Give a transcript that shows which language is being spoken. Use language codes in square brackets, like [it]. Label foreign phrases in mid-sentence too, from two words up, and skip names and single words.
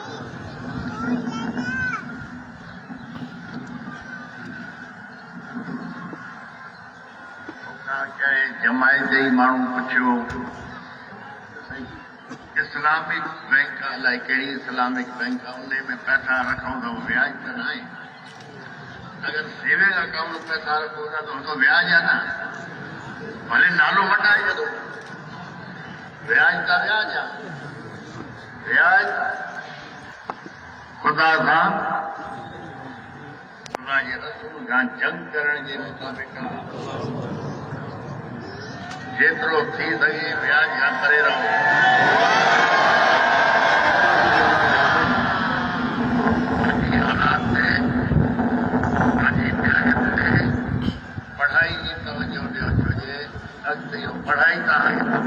[sd] जमायत ई माण्हू पुछियो [en] Islamic bank [sd] अलाए कहिड़ी [en] Islamic bank [sd] आहे, उन में पैसा रखूं त व्याज त न आहे। [hi] अगरि [en] saving account [hi] में पैसा रखो था तो उनका ब्याज है ना, [sd] भले नालो मटाए छो, [hi] ब्याज का ब्याज है। [sd] ब्याज खुदा सां खुदा जे रसूल सां जंग करण जे मुताबिक़ जेतिरो थी सघे ब्याज खां परे रहो। पढ़ाई जी तवजो ॾियो, छोजे अॻिते इहो पढ़ाई तव्हांखे